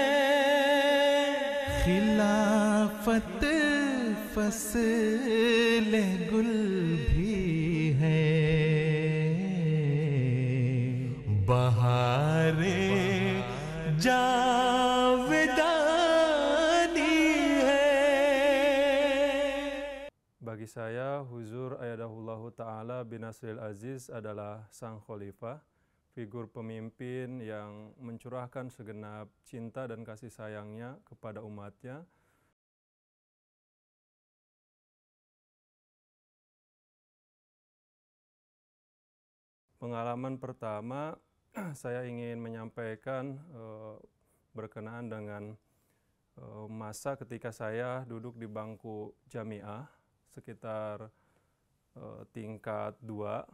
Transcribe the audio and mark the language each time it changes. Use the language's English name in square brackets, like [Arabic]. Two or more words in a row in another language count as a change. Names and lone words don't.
[Urdu] खिलाफत फसल गुल भी है, बहारे जावेदानी है. [Indonesian] Bagi saya, Huzur [Arabic] أيده الله تعالى بنصره العزيز [Indonesian] adalah sang khalifah, figur pemimpin yang mencurahkan segenap cinta dan kasih sayangnya kepada umatnya. Pengalaman pertama, saya ingin menyampaikan berkenaan dengan masa ketika saya duduk di bangku jamiah sekitar tingkat 2.